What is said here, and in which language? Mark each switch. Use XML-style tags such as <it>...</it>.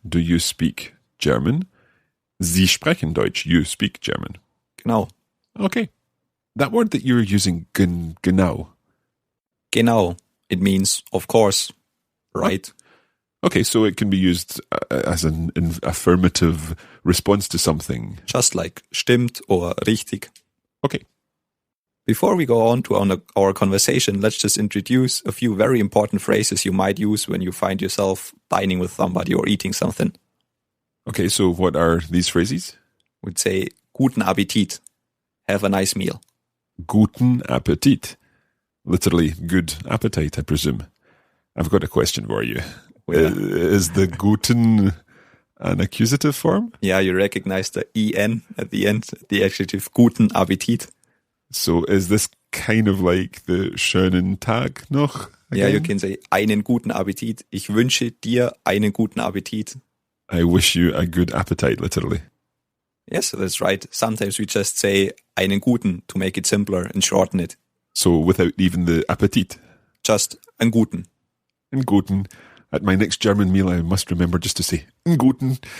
<en>Do you speak German?</en> <de>Sie sprechen Deutsch.</de> <en>You speak German.</en> <de>Genau.</de> <en>Okay. That word that you're using, genau.</en> <de>Genau.</de> <en>It means, of course, right? Okay, so it can be used as an affirmative response to something. Just like stimmt or richtig. Okay. Before we go on to our conversation, let's just introduce a few very important phrases you might use when you find yourself dining with somebody or eating something. Okay, so what are these phrases? We'd say,</en> <de>guten Appetit.</de> <en>Have a nice meal.</en> <de>Guten Appetit.</de> <en>Literally, good appetite, I presume. I've got a question for you. Yeah. Is the guten An accusative form? Yeah, you recognize the en at the end, the adjective guten Appetit. So is this kind of like the schönen Tag noch? Again? Yeah, you can say</en> <de>einen guten Appetit. Ich wünsche dir einen guten Appetit.</de> <en>I wish you a good appetite, literally. Yes, that's right. Sometimes we just say</en> <de>einen guten</de> <en>to make it simpler and shorten it. So without even the Appetit. Just</en> <de>einen guten. Einen guten.</de> <en>At my next German meal, I must remember just to say</en> <de>einen guten.</de>